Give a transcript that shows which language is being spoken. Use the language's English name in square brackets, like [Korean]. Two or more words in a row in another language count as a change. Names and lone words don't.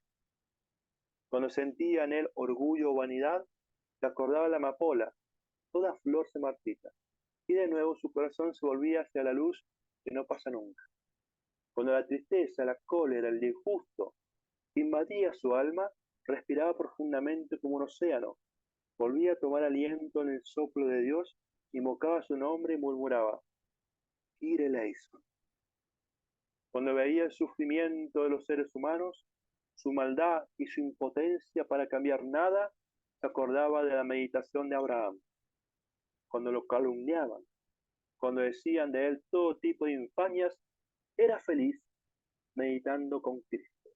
[Spanish] Cuando sentía en él orgullo o vanidad, se acordaba de la amapola, toda flor se marchita, y de nuevo su corazón se volvía hacia la luz que no pasa nunca. Cuando la tristeza, la cólera, el disgusto Invadía su alma, respiraba profundamente como un océano, volvía a tomar aliento en el soplo de Dios, invocaba su nombre y murmuraba, [Greek] Κύριε ελέησον. [Spanish] Cuando veía el sufrimiento de los seres humanos, su maldad y su impotencia para cambiar nada, se acordaba de la meditación de Abraham. Cuando lo calumniaban, cuando decían de él todo tipo de infamias, era feliz meditando con Cristo.